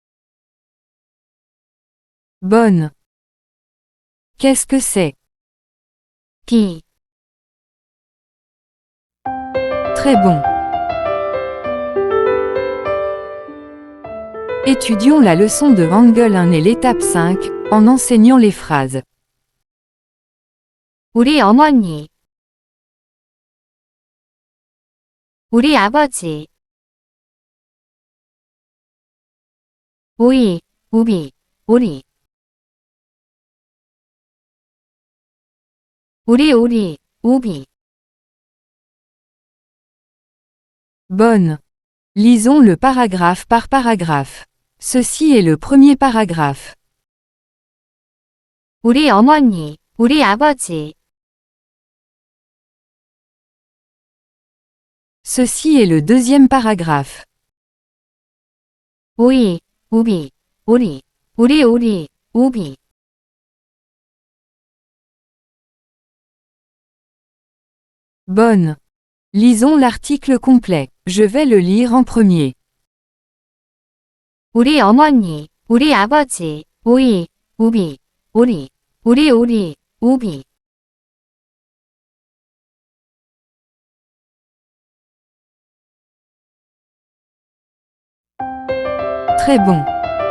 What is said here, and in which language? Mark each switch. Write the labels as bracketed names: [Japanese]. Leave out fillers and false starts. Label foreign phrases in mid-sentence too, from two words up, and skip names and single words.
[French] Bonne. Qu'est-ce que c'est? [Korean] 비, [French] Très bon. Étudions la leçon de Hangul 1 et l'étape 5, en enseignant les phrases. [Korean] 우리 어머니, 우리 아버지, 오이, 우비, 오리, 우리, 우비, [French] Bonne. Lisons le paragraphe par paragraphe. Ceci est le premier paragraphe. [Korean] 우리 어머니, 우리 아버지, [French] Ceci est le deuxième paragraphe. [Korean] 오이, 우비, 오리, 우리, 우비, [French] Bonne. Lisons l'article complet. Je vais le lire en premier. [Korean] 우리 어머니, 우리 아버지, 오이, 우비, 오리, 우리, 우비, [French] Très bon.